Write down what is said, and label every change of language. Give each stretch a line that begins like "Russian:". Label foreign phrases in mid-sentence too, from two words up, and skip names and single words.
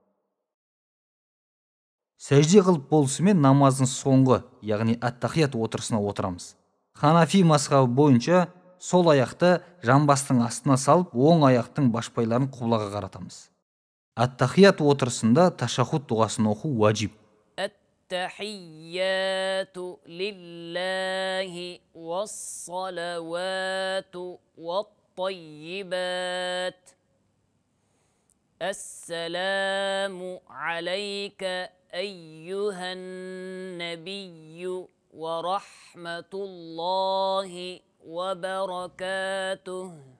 Kazakh: Сәжде қылып болысымен намаздың соңғы, яғни ат-тахият отырысына отырамыз. Ханафи мазхабы бойынша сол аяқты жамбастың астына салып, оң аяқтың башпайларын құблаға қаратамыз. Ат-тахият отырысында ташаххуд дұғасын оқу уәжіп.
Arabic: التحيات لله والصلوات والطيبات. السلام عليك أيها النبي ورحمة الله وبركاته.